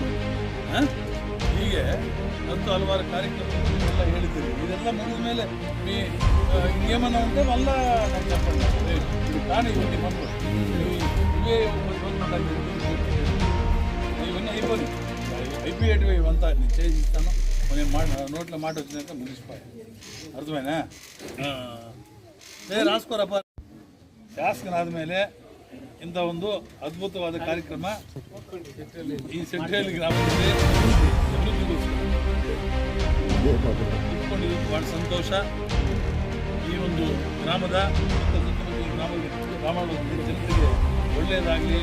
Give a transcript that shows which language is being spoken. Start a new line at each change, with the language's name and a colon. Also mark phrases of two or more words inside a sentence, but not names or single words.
Kannada: ಹೀಗೆ ಮತ್ತು ಹಲವಾರು ಕಾರ್ಯಕ್ರಮಗಳೆಲ್ಲ ಹೇಳಿದ್ದೀರಿ. ಇದೆಲ್ಲ ಮುಗಿದ ಮೇಲೆ ನಿಯಮನ ಉಂಟು ಅಲ್ಲ. ನಾನು ಇವತ್ತು ಬಂದು ಇವೇ ಇವನ್ನ ಇಬ್ಬರು IPATV ಅಂತ నిశ్చయిస్తాను.
Telugu: నేను నోట్లో మాట వచ్చినాక ముగిసిపోయా. అర్థమైనా? రాసుకోరಪ್ಪ.
Kannada: ಶಾಸಕನಾದ ಮೇಲೆ ಇಂಥ ಒಂದು ಅದ್ಭುತವಾದ ಕಾರ್ಯಕ್ರಮ ಈ ಸೆಂಟ್ರಲ್ ಗ್ರಾಮದಲ್ಲಿ ಇಟ್ಕೊಂಡಿದ್ದು ಭಾಳ ಸಂತೋಷ. ಈ ಒಂದು ಗ್ರಾಮದ ಗ್ರಾಮದ ಜನತೆಗೆ ಒಳ್ಳೆಯದಾಗಲಿ.